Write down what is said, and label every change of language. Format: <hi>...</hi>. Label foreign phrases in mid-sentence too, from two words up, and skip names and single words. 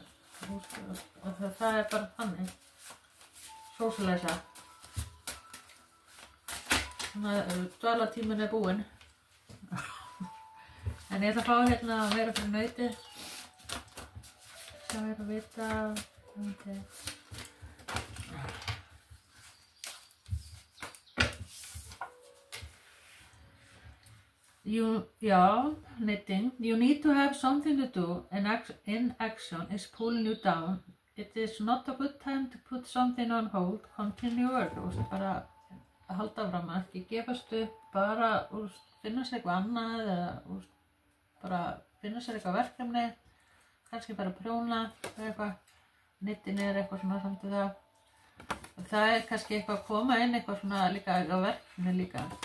<is>Og það bara þannig. Socialize. Dvalartíminn búinn. En ég ætla að fá hérna meira fyrir nautið. Það að vita.</is> <en>Knitting. You need to have something to do, and inaction is pulling you down. It is not a good time to put something on hold. Continue work.</en> <is>Bara að halda fram, ekki gefast upp, bara finna sér eitthvað annað eða bara finna sér eitthvað verkefni, kannski bara prjóna eða eitthvað, knitting eitthvað svona samt í það. Og það kannski eitthvað að koma inn eitthvað svona líka á verkefni líka.</is>